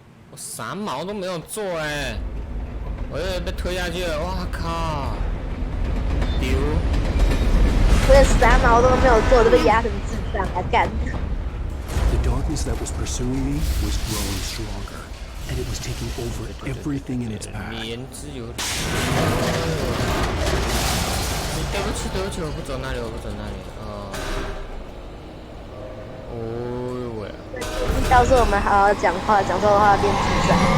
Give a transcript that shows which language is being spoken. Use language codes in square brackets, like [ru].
[zh] 我啥毛都没有做哎，我又被推下去了，哇靠！丢！我也啥毛都没有做，都被压成智障啊干！ [en] The darkness that was pursuing me was growing stronger, and it was taking over everything in its path. [zh] 言之有理。对不起，对不起，我不走那里，我不走那里。哦呦喂！告诉我们好好讲话，讲错的话变智障。